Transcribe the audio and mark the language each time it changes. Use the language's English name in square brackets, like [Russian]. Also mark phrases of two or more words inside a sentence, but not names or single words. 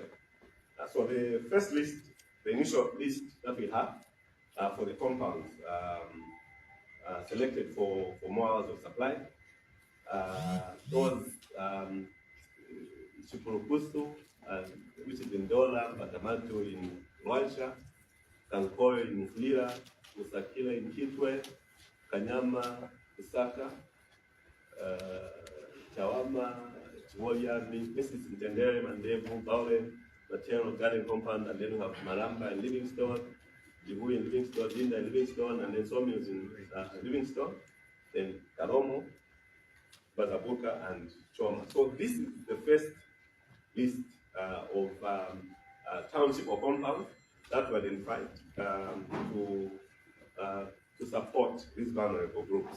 [English] So the first list, the initial list that we have for the compounds selected for more hours of supply, those Chipurukusu, which is in Dola, Batamantu in Rwansha, Kankore in Mfulira, Musakila in Kitwe, Kanyama, Usaka, Chawama, Chiwoya, Mrs. Mtendere, Mandevu, Baulen, Maternal Garden Compound, and then we have Maramba and Livingstone, Jibu in Livingstone, Linda in Livingstone, and then Sawmills in Livingstone, then Karomo, Bazabuka, and Choma. So this is the first list of township or compounds that were identified to support these vulnerable groups.